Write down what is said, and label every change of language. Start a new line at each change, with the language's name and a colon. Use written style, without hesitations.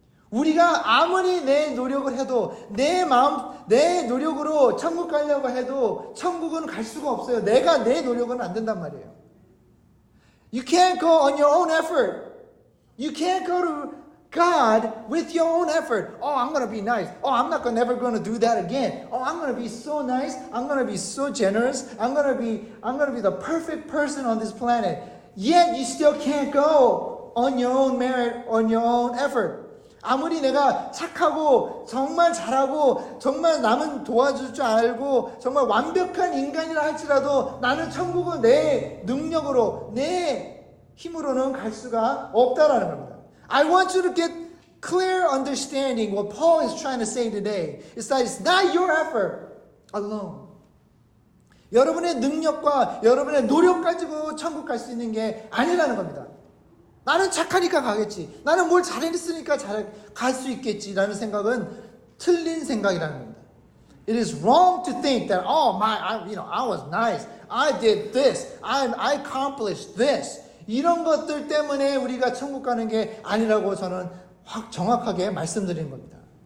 Korean: 우리가 아무리 내 노력을 해도 내 노력으로 천국 가려고 해도 천국은 갈 수가 없어요. 내 노력은 안 된단 말이에요.
English: You can't go on your own effort. You can't go to God with your own effort. I'm going to be nice. I'm never going to do that again. I'm going to be so nice. I'm going to be so generous. I'm going to be the perfect person on this planet. Yet you still can't go on your own merit, on your own effort.
Korean: 아무리 내가 착하고 정말 잘하고 정말 남은 도와줄 줄 알고 정말 완벽한 인간이라 할지라도 나는 천국은 내 능력으로 내 힘으로는 갈 수가 없다라는 겁니다.
English: I want you to get clear understanding what Paul is trying to say today. It's that it's not your effort alone.
Korean: 여러분의 능력과 여러분의 노력 가지고 천국 갈 수 있는 게 아니라는 겁니다. 나는 착하니까 가겠지. 나는 뭘 잘했으니까 잘 갈 수 있겠지. 라는 생각은 틀린 생각이라는 겁니다.
English: It is wrong to think that, I was nice. I did this. I accomplished this.
Korean: 이런 것들 때문에 우리가 천국 가는 게 아니라고 저는 정확하게 말씀드리는 겁니다.